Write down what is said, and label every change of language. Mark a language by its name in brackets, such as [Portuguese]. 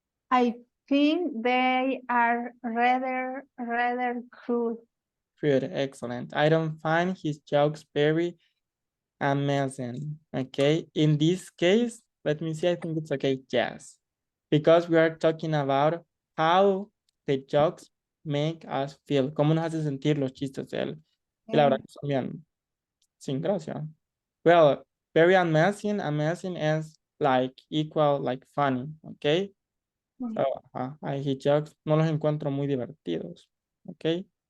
[English] I think they are rather cruel. good, excellent. I don't find his jokes very amazing. Okay, in this case, let me see, I think it's okay, yes. Because we are talking about how the jokes make us feel. [Spanish] Cómo nos hace sentir los chistes de él. Y la verdad que son bien sin gracia. [English] Well, very amazing. Amazing is like equal, like funny, okay? So, his jokes [Spanish] no los encuentro muy divertidos, [English] okay?